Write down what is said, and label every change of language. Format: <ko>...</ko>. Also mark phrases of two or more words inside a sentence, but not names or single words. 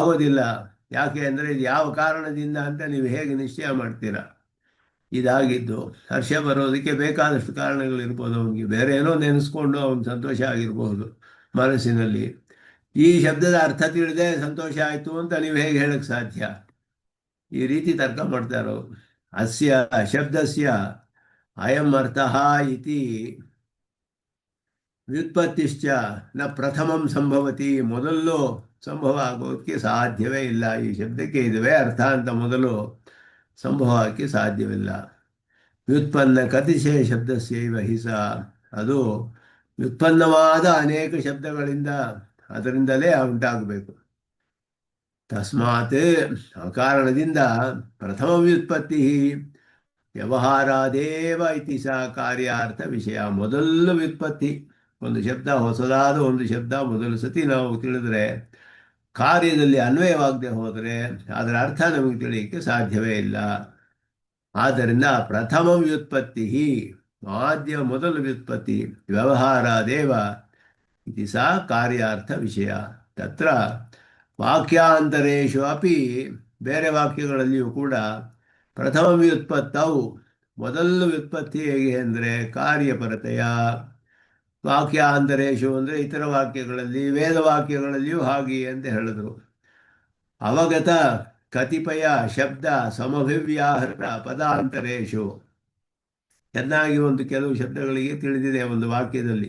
<kn>ಯಾಕೆ ಅಂದರೆ ಇದು ಯಾವ ಕಾರಣದಿಂದ ಅಂತ ನೀವು ಹೇಗೆ ನಿಶ್ಚಯ ಮಾಡ್ತೀರಾ? ಇದಾಗಿದ್ದು. ಹರ್ಷ ಬರೋದಕ್ಕೆ ಬೇಕಾದಷ್ಟು ಕಾರಣಗಳಿರ್ಬೋದು, ಅವನಿಗೆ ಬೇರೆ ಏನೋ ನೆನೆಸ್ಕೊಂಡು ಅವನು ಸಂತೋಷ ಆಗಿರ್ಬೋದು ಮನಸ್ಸಿನಲ್ಲಿ. ಈ ಶಬ್ದದ ಅರ್ಥ ತಿಳಿದೇ ಸಂತೋಷ ಆಯಿತು ಅಂತ ನೀವು ಹೇಗೆ ಹೇಳಕ್ಕೆ ಸಾಧ್ಯ? ಈ ರೀತಿ ತರ್ಕ ಮಾಡ್ತಾರೋ.</kn> <sa>ಅಸ್ಯ ಶಬ್ದಸ್ಯ ಅಯಂ ಅರ್ಥಃ ಇತಿ ವ್ಯುತ್ಪತ್ತಿಶ್ಚ ನ ಪ್ರಥಮಂ ಸಂಭವತಿ,</sa> <kn>ಮೊದಲು ಸಂಭವ ಆಗೋದಕ್ಕೆ ಸಾಧ್ಯವೇ ಇಲ್ಲ. ಈ ಶಬ್ದಕ್ಕೆ ಇದುವೇ ಅರ್ಥ ಅಂತ ಮೊದಲು ಸಂಭವ ಆಗೋಕ್ಕೆ ಸಾಧ್ಯವಿಲ್ಲ.</kn> <sa>ವ್ಯುತ್ಪನ್ನ ಕತಿಶಯ ಶಬ್ದಸ್ಯೈವ ಹಿಸ,</sa> <kn>ಅದು ವ್ಯುತ್ಪನ್ನವಾದ ಅನೇಕ ಶಬ್ದಗಳಿಂದ ಅದರಿಂದಲೇ ಉಂಟಾಗಬೇಕು.</kn> <sa>ತಸ್ಮಾತ್</sa> <kn>ಆ ಕಾರಣದಿಂದ</kn> <sa>ಪ್ರಥಮ ವ್ಯುತ್ಪತ್ತಿ ವ್ಯವಹಾರಾದೇವ ಇತಿ ಸ ಕಾರ್ಯಾರ್ಥ ವಿಷಯ.</sa> <kn>ಮೊದಲು ವ್ಯುತ್ಪತ್ತಿ, ಒಂದು ಶಬ್ದ, ಹೊಸದಾದ ಒಂದು ಶಬ್ದ ಮೊದಲು ಸತಿ ನಾವು ತಿಳಿದ್ರೆ ಕಾರ್ಯದಲ್ಲಿ ಅನ್ವಯವಾಗದೆ ಹೋದರೆ ಅದರ ಅರ್ಥ ನಮಗೆ ತಿಳಿಯಕ್ಕೆ ಸಾಧ್ಯವೇ ಇಲ್ಲ.</kn> <sa>ಆದ್ದರಿಂದ ಪ್ರಥಮ ವ್ಯುತ್ಪತ್ತಿ, ಮೊದಲು ವ್ಯುತ್ಪತ್ತಿ ವ್ಯವಹಾರಾದೇವ ಇತಿ ಸ ಕಾರ್ಯಾರ್ಥ ವಿಷಯ. ತತ್ರ ವಾಕ್ಯಾಂತರೇಶು ಅಪಿ,</sa> <kn>ಬೇರೆ ವಾಕ್ಯಗಳಲ್ಲಿಯೂ ಕೂಡ ಪ್ರಥಮ ವ್ಯುತ್ಪತ್ತವು, ಮೊದಲು ವ್ಯುತ್ಪತ್ತಿ ಹೇಗೆ ಅಂದರೆ ಕಾರ್ಯಪರತೆಯ. ವಾಕ್ಯಾಂತರೇಶು ಅಂದರೆ ಇತರ ವಾಕ್ಯಗಳಲ್ಲಿ, ವೇದವಾಕ್ಯಗಳಲ್ಲಿಯೂ ಹಾಗೆಯೇ ಅಂತ ಹೇಳಿದ್ರು.</kn> <sa>ಅವಗತ ಕತಿಪಯ ಶಬ್ದ ಸಮಭಿವ್ಯಾಹೃತ ಪದಾಂತರೇಶು,</sa> <kn>ಚೆನ್ನಾಗಿ ಒಂದು ಕೆಲವು ಶಬ್ದಗಳಿಗೆ ತಿಳಿದಿದೆ ಒಂದು ವಾಕ್ಯದಲ್ಲಿ.</kn>